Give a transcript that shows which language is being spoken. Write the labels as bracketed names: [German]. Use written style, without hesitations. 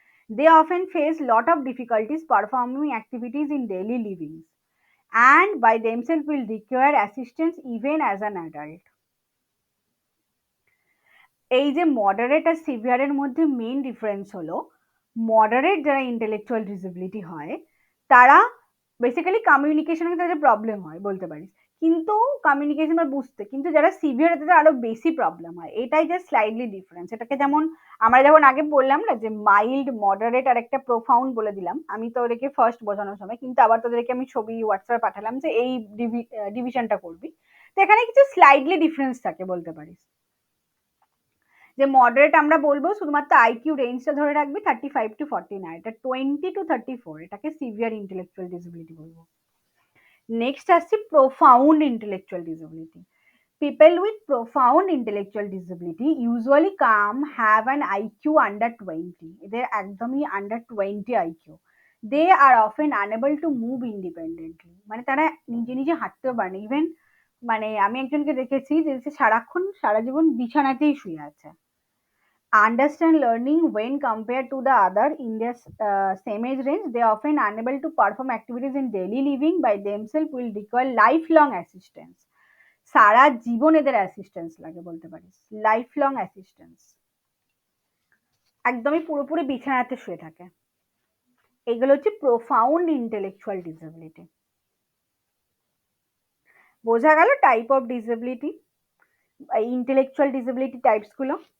[English] They often face lot of difficulties performing activities in daily living and by themselves will require assistance even as an adult. [Bangla] এই যে moderate আর সিভিয়ারের মধ্যে main difference হলো, moderate যারা intellectual disability হয় তারা basically কমিউনিকেশনে তাদের problem হয় বলতে পারিস, কিন্তু কমিউনিকেশন বা বুঝতে, কিন্তু যারা সিভিয়ার তাদের আরো বেশি প্রবলেম হয়, এটাই জাস্ট স্লাইডলি ডিফারেন্স। এটাকে যেমন আমরা যখন আগে বললাম না যে মাইল্ড, মডারেট আর একটা প্রোফাউন্ড বলে দিলাম আমি তো ওদেরকে ফার্স্ট বোঝানোর সময়, কিন্তু আবার তোদেরকে আমি ছবি হোয়াটসঅ্যাপে পাঠালাম যে এই ডিভিশনটা করবি, তো এখানে কিছু স্লাইডলি ডিফারেন্স থাকে বলতে পারিস। যে মডারেট আমরা বলবো শুধুমাত্র আইকিউ রেঞ্জটা ধরে রাখবি 35 to 49, এটা 20 to 34 এটাকে সিভিয়ার ইন্টেলেকচুয়াল ডিসেবিলিটি বলবো। নেক্সট আসছে profound intellectual disability. [English] People with profound intellectual disability usually have an IQ under 20. [Bangla] এদের একদমই [English] under 20 IQ. They are often unable to move independently. [Bangla] মানে তারা নিজে নিজে হাঁটতেও পারে না। ইভেন মানে আমি একজনকে দেখেছি যে সারাক্ষণ সারা জীবন বিছানাতেই শুয়ে আছে। [English] Understand learning when compared to the other in their same age range, they are often unable to perform activities in daily living by themselves, will require lifelong assistance. [Bangla] সারা জীবন এদের অ্যাসিস্ট্যান্স লাগে বলতে পারিস, লাইফ লং অ্যাসিস্ট্যান্স, একদমই পুরোপুরি বিছানাতে শুয়ে থাকে। এগুলো হচ্ছে প্রোফাউন্ড ইন্টেলেকচুয়াল ডিসেবিলিটি। বোঝা গেল type of disability, intellectual disability types গুলো।